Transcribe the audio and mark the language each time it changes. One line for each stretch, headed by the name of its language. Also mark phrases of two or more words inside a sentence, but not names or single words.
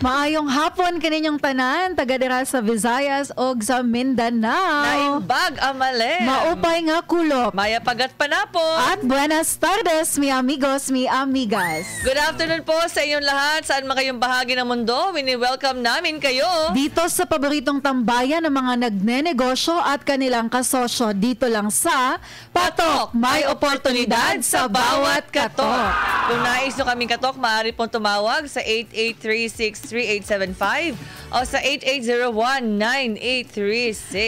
Cebuano: Maayong hapon kaninyong tanan, taga-dira sa Visayas o sa Mindanao.
Iloko: Naimbag amale.
Waray: Maupay nga kulop.
Pampanga: Maya pagat panapon.
Spanish: At buenas tardes, mi amigos, mi amigas.
English: Good afternoon
Filipino: po sa inyong lahat, saan man kayong bahagi ng mundo. Wini-welcome namin kayo dito sa paboritong tambayan ng mga nagnenegosyo at kanilang kasosyo. Dito lang sa Patok, may oportunidad sa bawat katok. Kung nais nyo kaming katok, maaari pong tumawag sa 88363875 o sa 88019836.